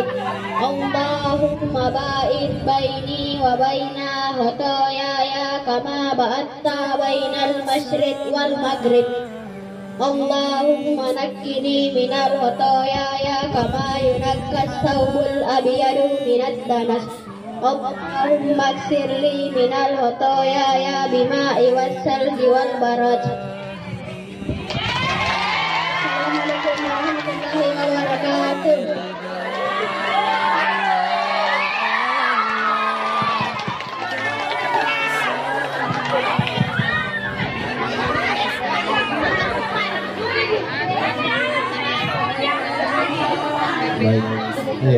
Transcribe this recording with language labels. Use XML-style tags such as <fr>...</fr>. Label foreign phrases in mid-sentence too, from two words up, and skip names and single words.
<ar>اللهم باعد بيني وبين خطاياي كما باعدت بين المشرق والمغرب. اللهم نقني من الخطايا كما ينقى الثوب الأبيض من الدنس. اللهم اغسلني من خطاياي بالماء والثلج والبرد. السلام عليكم ورحمة الله وبركاته.</ar> <id>Baik, iya.</id>